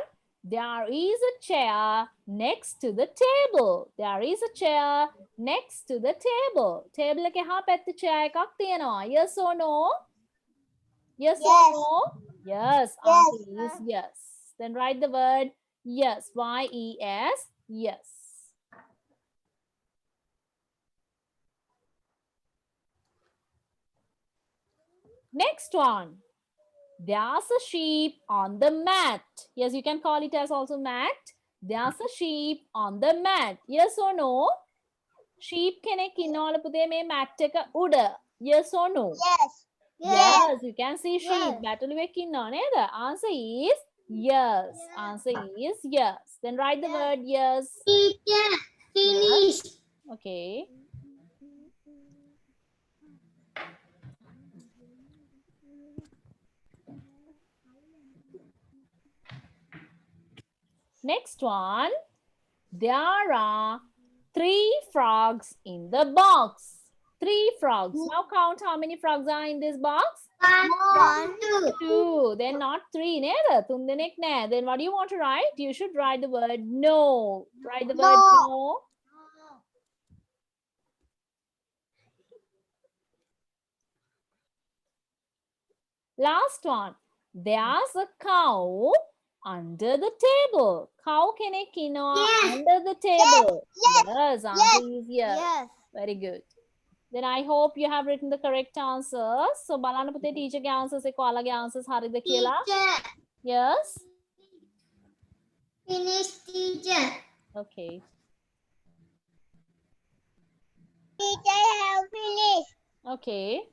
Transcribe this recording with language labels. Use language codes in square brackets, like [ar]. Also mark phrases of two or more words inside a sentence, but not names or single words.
[en] There is a chair next to the table. There is a chair next to the table. [si] Table එකේ හා පැත්තේ chair එකක් තියෙනවා. [en] Yes or no? Yes or Yes. no? Yes. Yes. Answer is yes. Then write the word yes. Y-E-S. Yes. Next one. There's a sheep on the mat. Yes, you can call it as also mat. There's a sheep on the mat. Yes or no? [si] Sheep කෙනෙක් ඉන්නවලු පුතේ මේ mat එක උඩ. [en] Yes or no? Yes. Yes, you can see sheep. Yes. [si] බැටළුවෙක් ඉන්නව නේද? [en] Answer is yes. Answer is yes. Then write the word yes. Teacher, finish. Okay. Next one. There are 3 frogs in the box. 3 frogs. Now count how many frogs are in this box. 1, 2. [si] 2. [en] Then not [si] 3 නේද? 3 දෙනෙක් නෑ. [en] Then what do you want to write? You should write the word no. Write the word no. Last one. There's a cow under the table. [si] Cow කෙනෙක් ඉන්නවා [en] Yes. under the table. Yes. Yes. Answer is yes. Yes. Very good. Then I hope you have written the correct answers. [si] So බලන්න පුතේ teacher ගේ answers එක ඔයාලගේ answers හරිද කියලා. [en] Teacher, Yes. finish, teacher. Okay. Teacher, have finished. Okay.